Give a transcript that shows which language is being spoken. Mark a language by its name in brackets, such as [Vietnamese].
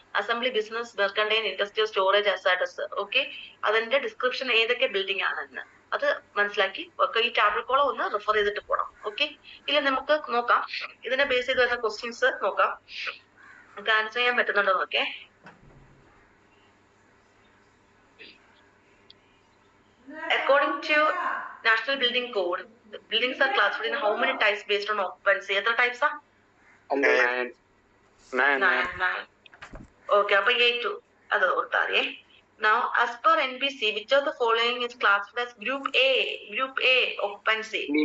[Malayalam] Assembly, business, mercantile, industrial, storage, hazardous. Okay, അതിന്റെ description ഏതൊക്കെ building ആണെന്ന് അത് മനസ്സിലാക്കി ഈ ടാബിൾ കോളം ഒന്ന് റെഫർ ചെയ്തിട്ട് പോകണം. ഓക്കെ, ഇല്ല നമുക്ക് നോക്കാം, ഇതിനെ ബേസ് ചെയ്ത് വരുന്ന ക്വസ്റ്റ്യൻസ് നോക്കാം, നമുക്ക് ആൻസർ ചെയ്യാൻ പറ്റുന്നുണ്ടോ നോക്കേ. [English] According to National Building Code, buildings are classified in how many types based on occupancy? [Malayalam] എത്ര types ആ? 9. Okay, അപ്പൊ A2 അത് ഓർത്താറിയേ. [English] Now, as per NBC, which of the following is classified as Group A occupancy?